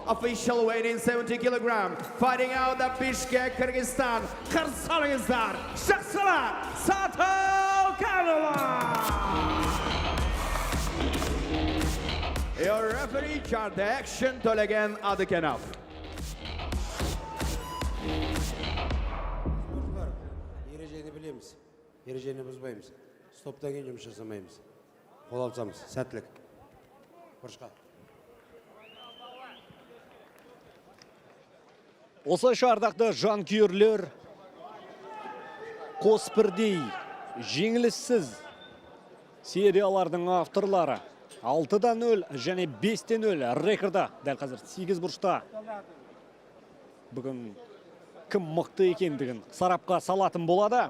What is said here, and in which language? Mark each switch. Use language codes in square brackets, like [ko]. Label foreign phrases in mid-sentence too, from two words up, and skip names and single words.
[en] Official weight in 70 kilograms. Fighting out of Bishkek, Kyrgyzstan. [kk] Karsalingizlar, Shahsalat Satılkanova. [en] Your referee chart the action Tolegen Adıkenov. [kk] Ережені білеміз, ережені бұзбаймыз. Стоптан кейін жұмыс жасамаймыз. Қол алсамыз, сәттілік. Бұрышқа. Осылайша ардақты жанкүйерлер қос бірдей жеңіліссіз сериялардың авторлары 6-0 және 5-0 рекорда дәл қазір 8 бұрышта бүгін кім мықты екендігін сарапқа салатын болады.